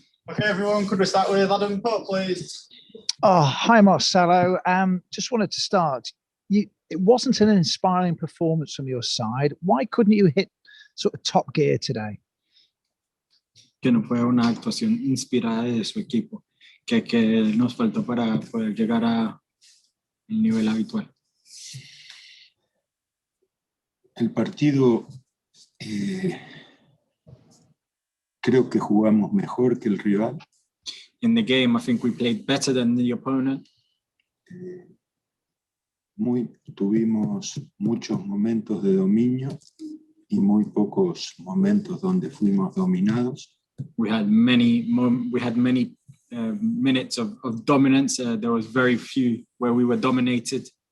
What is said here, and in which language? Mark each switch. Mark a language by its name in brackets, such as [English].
[English] Okay, everyone, could we start with Adam Pope, please? Oh, hi, Marcelo. Just wanted to start. It wasn't an inspiring performance from your side. Why couldn't you hit sort of top gear today? [Spanish] Que no fue una actuación inspirada de su equipo, que nos faltó para poder llegar a el nivel habitual. El partido creo que jugamos mejor que el rival. [English] In the game, I think we played better than the opponent. [Spanish] Tuvimos muchos momentos de dominio y muy pocos momentos donde fuimos dominados. [English] We had many minutes of dominance. There was very few where we were dominated.